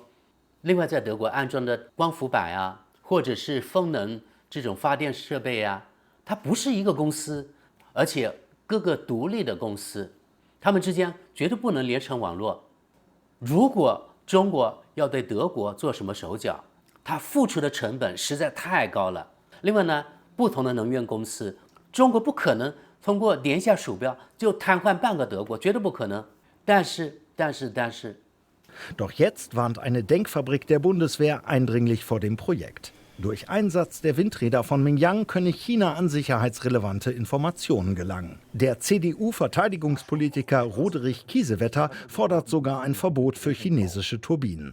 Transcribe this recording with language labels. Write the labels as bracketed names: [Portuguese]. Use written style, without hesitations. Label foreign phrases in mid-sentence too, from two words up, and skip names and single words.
[Chinese] 另外，在德国安装的光伏板啊，或者是风能这种发电设备啊，它不是一个公司，而且各个独立的公司，他们之间绝对不能连成网络。如果中国要对德国做什么手脚，它付出的成本实在太高了。另外呢，不同的能源公司，中国不可能通过点一下鼠标就瘫痪半个德国，绝对不可能。但是。 [German] Doch jetzt warnt eine Denkfabrik der Bundeswehr eindringlich vor dem Projekt. Durch Einsatz der Windräder von Mingyang könne China an sicherheitsrelevante Informationen gelangen. Der CDU-Verteidigungspolitiker Roderich Kiesewetter fordert sogar ein Verbot für chinesische Turbinen.